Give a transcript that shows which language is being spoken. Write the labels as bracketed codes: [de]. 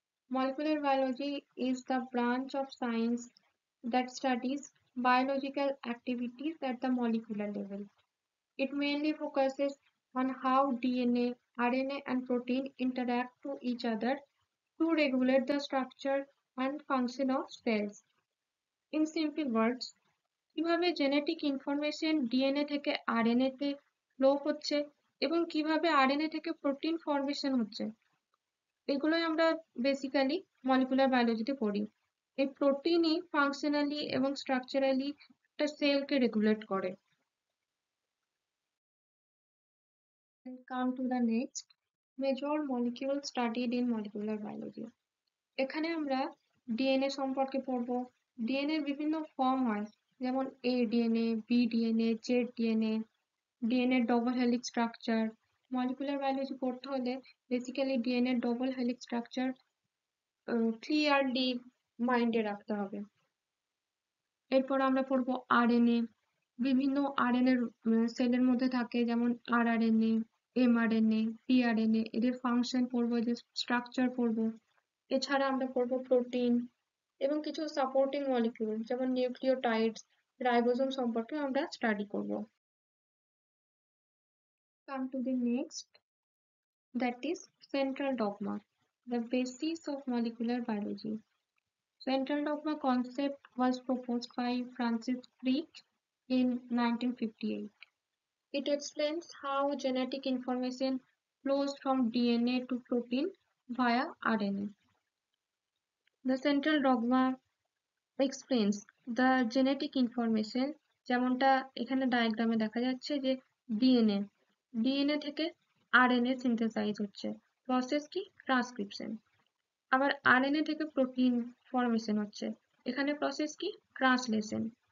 [en] Molecular biology is the branch of science that studies biological activities at the molecular level. It mainly focuses on how DNA, RNA, and protein interact to each other to regulate the structure and function of cells. In simple words, [bn] কিভাবে genetic information DNA থেকে RNA তে flow হচ্ছে এবং কিভাবে RNA থেকে protein formation হচ্ছে এগুলোই আমরা বেসিক্যালি মলিকুলার বায়োলজিতে পড়ি। এই প্রোটিনই ফাংশনালি এবং স্ট্রাকচারালি একটা সেলকে রেগুলেট করে। [en] Come to the next major molecule studied in molecular biology. [bn] এখানে আমরা ডিএনএ সম্পর্কে পড়বো। ডিএনএ বিভিন্ন ফর্ম হয়, যেমন এ DNA, B DNA, Z DNA, DNA double helix structure. Molecular biology পড়তে হলে basically DNA double helix structure clearly মাইন্ডে রাখতে হবে। এরপর আমরা পড়বো আরএনএ। বিভিন্ন আরএনএ সেলের মধ্যে থাকে, যেমন আরআরএনএ, এমআরএনএ, টিআরএনএ। এদের ফাংশন পড়বো, এদের স্ট্রাকচার পড়বো। এছাড়া আমরা পড়বো প্রোটিন এবং কিছু সাপোর্টিং মলিকিউল যেমন নিউক্লিওটাইডস, রাইবোসোম সম্পর্কে আমরা স্টাডি করব। [en] Come to the next, that is central dogma, the basis of molecular biology. Central dogma concept was proposed by Francis Crick in 1958. It explains how genetic information flows from DNA to protein via RNA. The central dogma explains the genetic information, [bn] যেমনটা এখানে ডায়াগ্রামে দেখা যাচ্ছে যে DNA থেকে RNA synthesise হচ্ছে, process কি transcription. আবার আরএনএ থেকে প্রোটিন ফরমেশন হচ্ছে, এখানে প্রসেস কি ট্রান্সলেশন।